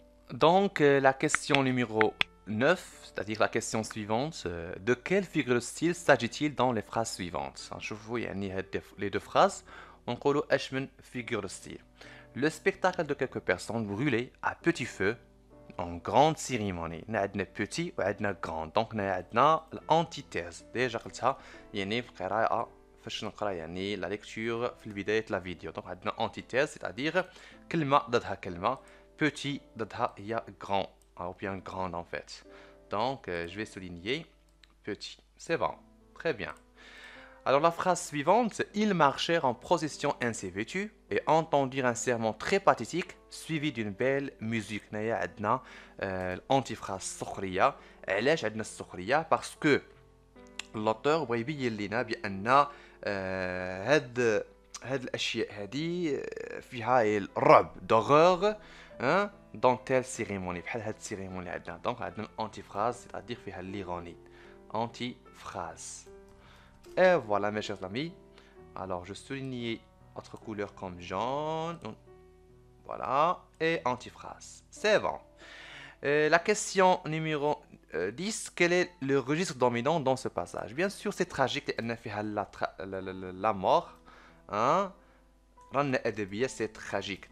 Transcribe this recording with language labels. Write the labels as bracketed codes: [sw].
[fr] دونك لا كيسيون نيميرو 9 c'est-à-dire la question suivante de quelle figure de style s'agit-il dans les phrases suivantes. [ar] نشوفوا يعني هاد les deux phrases ونقولوا اش من figure de style. [fr] Le spectacle de quelques personnes brûlées à petit feu en grande cérémonie. [ar] عندنا petit وعندنا grand. دونك عندنا الانتيتيز ديجا قلتها يعني في القراءة فاش نقرا يعني لا ليكتور في بداية لا فيديو. دونك عندنا انتيتيز [fr] c'est-à-dire [ar] كلمة ضدها كلمة. [fr] petit [ar] ضدها هي [fr] grand ou bien grande en fait. Donc je vais souligner petit. C'est bon. Très bien. Alors la phrase suivante, ils marchèrent en procession ainsi vêtus et entendirent un sermon très pathétique suivi d'une belle musique. [ar] هنايا عندنا الانتيفراز السخرية. علاش عندنا السخرية؟ [fr] parce que l'auteur [ar] بغى يبين لنا بان هاد الاشياء هذه فيها الرعب [fr] d'horreur dans telle cérémonie [ar] بحال هاد السيريموني عندنا. دونك عندنا الانتيفراز [fr] c'est-à-dire [ar] فيها l'ironie. [fr] Antiphrase. Et voilà mes chers amis. Alors je souligne autre couleur comme jaune. Voilà. Et antiphrase. C'est bon. La question numéro 10. Quel est le registre dominant dans ce passage? Bien sûr c'est tragique. La mort. Hein? C'est tragique.